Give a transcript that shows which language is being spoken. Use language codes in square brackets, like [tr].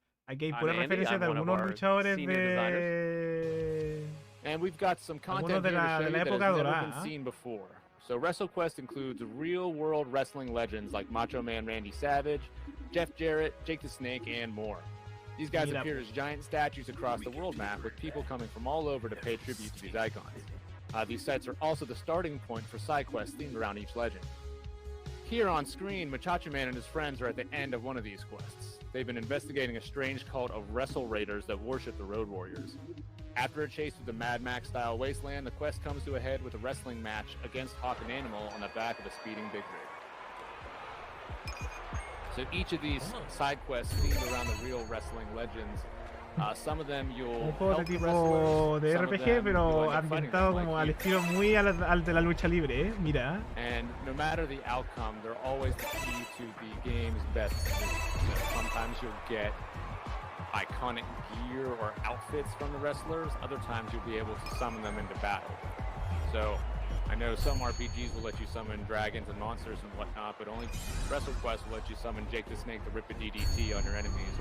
[es] Aquí hay pura referencia de algunos luchadores de... [en] And we've got some content here to show you that has never been seen before. So WrestleQuest includes real-world wrestling legends like Macho Man Randy Savage, Jeff Jarrett, Jake the Snake, and more. These guys appear as giant statues across the world map, with people coming from all over to pay tribute to these icons. These sites are also the starting point for side quests themed around each legend. Here on screen, Machacho Man and his friends are at the end of one of these quests. They've been investigating a strange cult of Wrestle Raiders that worship the Road Warriors. After a chase through the Mad Max-style wasteland, the quest comes to a head with a wrestling match against Hawk and Animal on the back of a speeding big rig. So each of these side quests themed around the real wrestling legends. Some of them you'll [es] un juego de tipo de RPG, pero ambientado como al estilo muy al de la lucha libre, mira. [en] And no matter the outcome, they're always the key to the game's best moves. So sometimes you'll get iconic gear or outfits from the wrestlers. Other times you'll be able to summon them into battle. So I know some RPGs will let you summon dragons and monsters and whatnot, but only WrestleQuest will let you summon Jake the Snake to rip a DDT on your enemies.